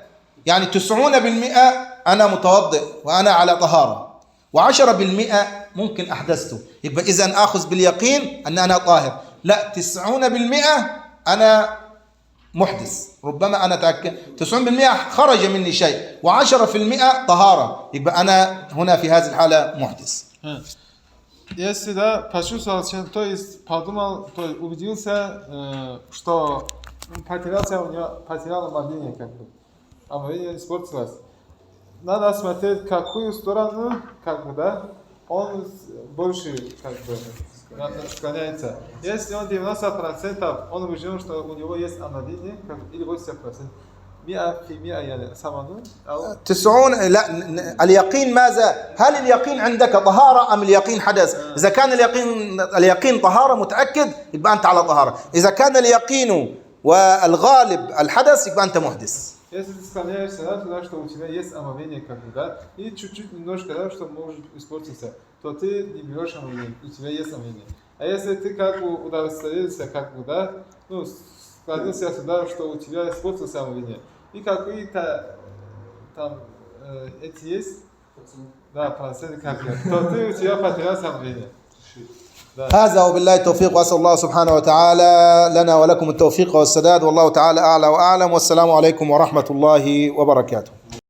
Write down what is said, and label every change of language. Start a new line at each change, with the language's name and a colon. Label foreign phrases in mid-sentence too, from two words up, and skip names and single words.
Arabic: يعني 90% أنا متوضئ وأنا على طهارة، و10% ممكن أحدثته، يبقى إذن آخذ باليقين أن أنا طاهر. لا، 90% أنا محدث، ربما أنا تأكد 90% خرج مني شيء و10% طهارة، يبقى أنا هنا في هذه الحالة محدث.
Russian: Если, да, почувствовал, то есть подумал, то есть убедился, что потерял омовение, как бы, омовение испортилось. Надо смотреть, какую сторону, как бы, да, он больше, как бы, склоняется. Если он 90%, он убежден, что у него есть омовение, или 80%.
Arabic: 100% يعني ثمنه أو 90. لا، اليقين ماذا؟ هل اليقين عندك طهارة أم اليقين حدث؟ إذا كان اليقين طهارة متأكد يبقى أنت على طهارة، إذا كان اليقين والغالب الحدث يبقى أنت محدث.
Russian: Если ты склоняешься, да, туда, что у тебя есть омовение, как бы, да, и чуть-чуть немножко, да, что может испортиться, то ты не берешь омовение, у тебя есть омовение. А если ты как бы удостоверился, как бы, да, ну, склонился сюда, что у тебя испортилось омовение, и какие-то там эти есть, да, проценты как бы, то ты у тебя потерялся омовение.
Arabic: هذا وبالله التوفيق، وأسأل الله سبحانه وتعالى لنا ولكم التوفيق والسداد، والله تعالى أعلى وأعلم، والسلام عليكم ورحمة الله وبركاته.